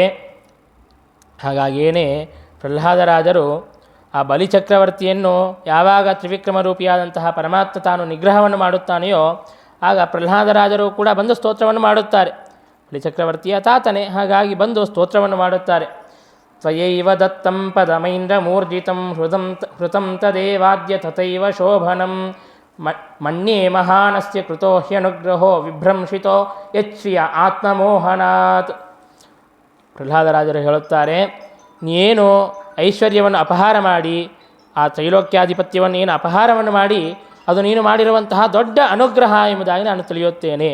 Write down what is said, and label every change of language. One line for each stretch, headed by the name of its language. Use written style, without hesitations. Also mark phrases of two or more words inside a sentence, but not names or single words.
Kannada: ಹಾಗಾಗಿಯೇ ಪ್ರಹ್ಲಾದರಾಜರು ಆ ಬಲಿಚಕ್ರವರ್ತಿಯನ್ನು ಯಾವಾಗ ತ್ರಿವಿಕ್ರಮ ರೂಪಿಯಾದಂತಹ ಪರಮಾತ್ಮ ತಾನು ನಿಗ್ರಹವನ್ನು ಮಾಡುತ್ತಾನೆಯೋ ಆಗ ಪ್ರಹ್ಲಾದರಾಜರು ಕೂಡ ಬಂದು ಸ್ತೋತ್ರವನ್ನು ಮಾಡುತ್ತಾರೆ. ಬಲಿಚಕ್ರವರ್ತಿಯ ತಾತನೇ, ಹಾಗಾಗಿ ಬಂದು ಸ್ತೋತ್ರವನ್ನು ಮಾಡುತ್ತಾರೆ.
Sanskrit: ತ್ವಯೈವ ದತ್ತಂ ಪದಮೈಂದ್ರ ಮೂರ್ಜಿತಂ ಹೃತಂ ತದೇವಾದ್ಯ ತಥೈವ ಶೋಭನಂ ಮನ್ಯೇ ಮಹಾನಸ್ಯ ಕೃತೋ ಹ್ಯನುಗ್ರಹೋ ವಿಭ್ರಂಶಿತೋ ಯಚ್ಛ್ರಿಯ ಆತ್ಮಮೋಹನಾತ್.
Kannada: ಪ್ರಹ್ಲಾದರಾಜರು ಹೇಳುತ್ತಾರೆ, ನೀನು ಐಶ್ವರ್ಯವನ್ನು ಅಪಹಾರ ಮಾಡಿ, ಆ ತ್ರೈಲೋಕ್ಯಾಧಿಪತ್ಯವನ್ನು ಏನು ಅಪಹಾರವನ್ನು ಮಾಡಿ, ಅದು ನೀನು ಮಾಡಿರುವಂತಹ ದೊಡ್ಡ ಅನುಗ್ರಹ ಎಂಬುದಾಗಿ ನಾನು ತಿಳಿಯುತ್ತೇನೆ.